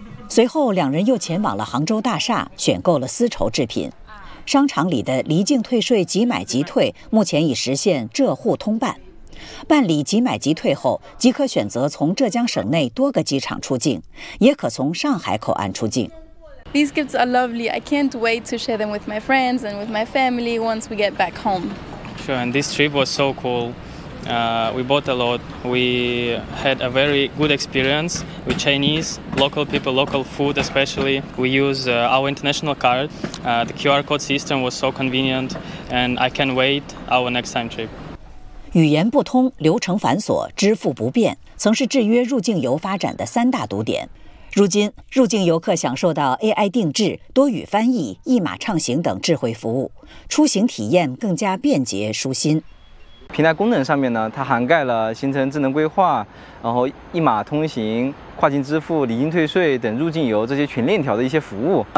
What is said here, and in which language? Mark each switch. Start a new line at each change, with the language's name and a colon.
Chinese: 随后，两人又前往了杭州大厦，选购了丝绸制品。商场里的离境退税即买即退目前已实现浙沪通办，办理即买即退后即可选择从浙江省内多个机场出境，也可从上海口岸出境。
English: These gifts are lovely. I can't wait to share them with my friends and with my family once we get back home. Sure, and this trip was so cool. We bought a lot. We had a very good experience with Chinese, local people, local food especially. We use our international card. The QR code system was so convenient, and I can't wait our next time trip.
Chinese: 语言不通，流程繁琐，支付不便，曾是制约入境游发展的三大堵点。如今，入境游客享受到 AI 定制、多语翻译、一码畅行等智慧服务，出行体验更加便捷舒心。平台功能上面呢，它涵盖了行程智能规划，然后一码通行、跨境支付、离境退税等入境游这些全链条的一些服务。